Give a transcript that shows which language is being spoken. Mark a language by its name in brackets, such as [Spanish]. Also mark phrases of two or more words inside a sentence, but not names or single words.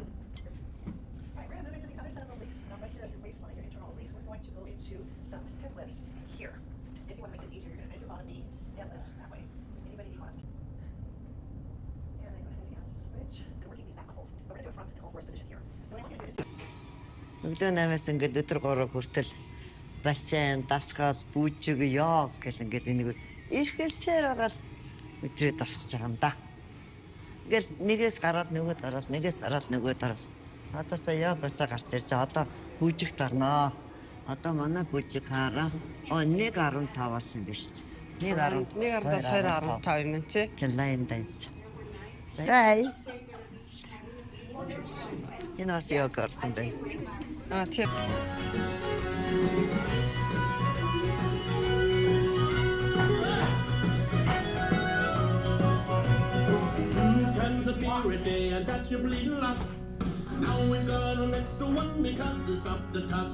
[English] All right, we're going to move into the other side of the release. Now, right here at your waistline, your internal release, we're going to go into some hip lifts here. If you want to make this easier, you're going to bend your bottom knee, deadlift that way. Does anybody want to? And then go ahead and switch. And working these back muscles. But we're going to do it from an all-fours position here. So what I want you to do is [Mongolian] өглөө 8-аас ингээд өдөр 3 хүртэл бассейн, дасгал, бүжиг, йог гэл ингээд энийг эрхэлсээр байгаа л өдрөө тосгож байгаа юм да. Ингээл нэгээс гараад нөгөөд ороод, нэгээс гараад нөгөөд ороод. Одоо сая йогасаа гарч ирж байгаа. Одоо бүжигт орноо. Одоо манай бүжиг хараа. 1.15-аас юм биш. 1.15 2.15 юм тий. [English] Line dance. [Mongolian] Зай. Энэ бас йог орсон бай. Аа тий. [English] Cans of beer a day and that's your bleeding lot. Now we've got an extra one because they stopped the tap.